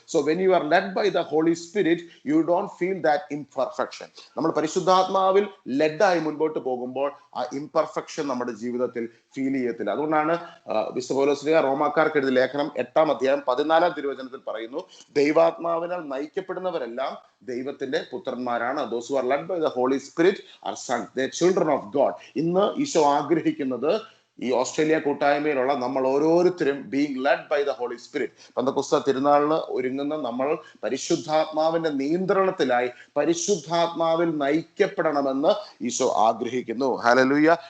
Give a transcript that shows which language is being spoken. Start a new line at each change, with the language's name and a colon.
English: So when you are led by the holy spirit, you don't feel that imperfection.
Malayalam: നമ്മൾ പരിശുദ്ധാത്മാവിൽ ലെഡായി മുൻപോട്ട് പോകുമ്പോൾ ആ ഇംപെർഫെക്ഷൻ നമ്മുടെ ജീവിതത്തിൽ ഫീൽ ചെയ്യത്തില്ല. അതുകൊണ്ടാണ് വിശുദ്ധ പൗലോസ് റോമാക്കാർക്ക് എഴുതിയ ലേഖനം 8-ാം അധ്യായം 14-ാം തിരുവചനത്തിൽ പറയുന്നു, ദൈവാത്മാവിനാൽ നയിക്കപ്പെടുന്നവരെല്ലാം ദൈവത്തിന്റെ പുത്രന്മാരാണ്.
English: Those who are led by the Holy Spirit are sons, they are children of God.
Malayalam: ഇന്ന് ഈശോ ആഗ്രഹിക്കുന്നത് ഈ ഓസ്ട്രേലിയ കൂട്ടായ്മയിലുള്ള നമ്മൾ ഓരോരുത്തരും
English: Being led by the holy spirit.
Malayalam: Pentecost തിരുനാളിന് ഒരുങ്ങുന്ന നമ്മൾ പരിശുദ്ധാത്മാവിന്റെ നിയന്ത്രണത്തിലായി പരിശുദ്ധാത്മാവിൽ നയിക്കപ്പെടണമെന്ന് ഈശോ ആഗ്രഹിക്കുന്നു. ഹല്ലേലൂയ.